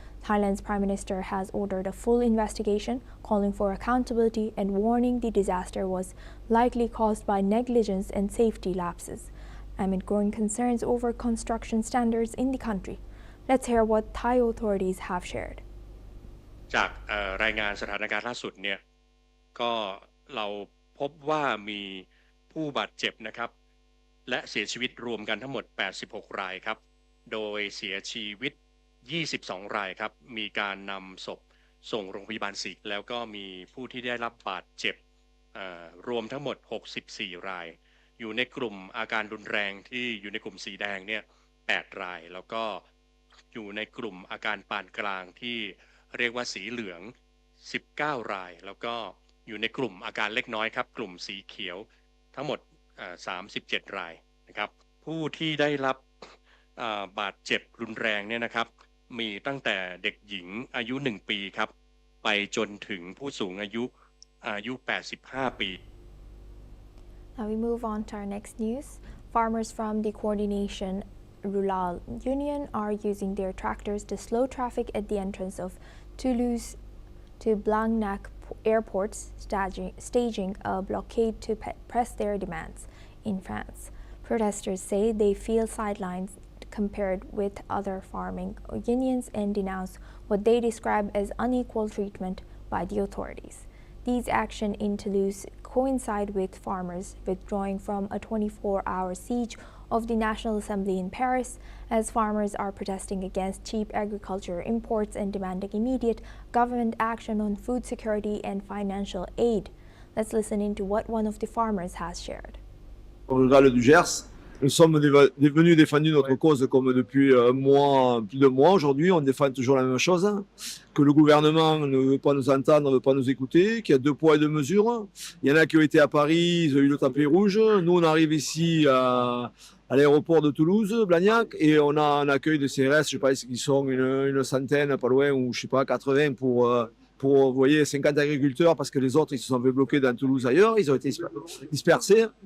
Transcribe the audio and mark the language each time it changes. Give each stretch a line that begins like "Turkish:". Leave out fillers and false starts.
English: Thailand's Prime Minister has ordered a full investigation, calling for accountability and warning the disaster was likely caused by negligence and safety lapses, amid growing concerns over construction standards in the country. Let's hear what Thai authorities have shared.
Thai: จากรายงานสถานการณ์ล่าสุดเนี่ยก็เราพบว่ามีผู้บาดเจ็บนะครับและเสียชีวิตรวมกันทั้งหมด86รายครับโดยเสียชีวิต22รายครับมีการนำศพส่งโรงพยาบาล4แล้วก็มีผู้ที่ได้รับบาดเจ็บ รวมทั้งหมด64รายอยู่ในกลุ่มอาการรุนแรงที่อยู่ในกลุ่มสีแดงเนี่ย8รายแล้วก็อยู่ในกลุ่มอาการปานกลางที่เรียกว่าสีเหลือง19รายแล้วก็อยู่ในกลุ่มอาการเล็กน้อยครับกลุ่มสีเขียวทั้งหมด37รายนะครับผู้ที่ได้รับ บาดเจ็บรุนแรงเนี่ยนะครับมีตั้งแต่เด็กหญิงอายุ1ปีครับไปจนถึงผู้สูงอายุ85ปี
English: Now we move on to our next news. Farmers from the Coordination Rural Union are using their tractors to slow traffic at the entrance of Toulouse to Blagnac airports, staging a blockade to press their demands in France. Protesters say they feel sidelined compared with other farming unions and denounce what they describe as unequal treatment by the authorities. These actions in Toulouse coincide with farmers withdrawing from a 24-hour siege of the National Assembly in Paris, as farmers are protesting against cheap agriculture imports and demanding immediate government action on food security and financial aid. Let's listen into what one of the farmers has shared.
French: Rural du Gers, nous sommes venus défendre notre cause comme depuis plus de mois. Aujourd'hui, on défend toujours la même chose, que le gouvernement ne veut pas nous entendre, ne veut pas nous écouter, qu'il y a 2 poids et 2 mesures. Il y en a qui ont été à Paris, ils ont eu le tapis rouge. Nous, on arrive ici à l'aéroport de Toulouse, Blagnac, et on a un accueil de CRS, je pense qu'ils sont une centaine, pas loin, ou je sais pas, 80 pour vous voyez, 50 agriculteurs, parce que les autres, ils se sont fait bloquer dans Toulouse ailleurs, ils ont été dispersés.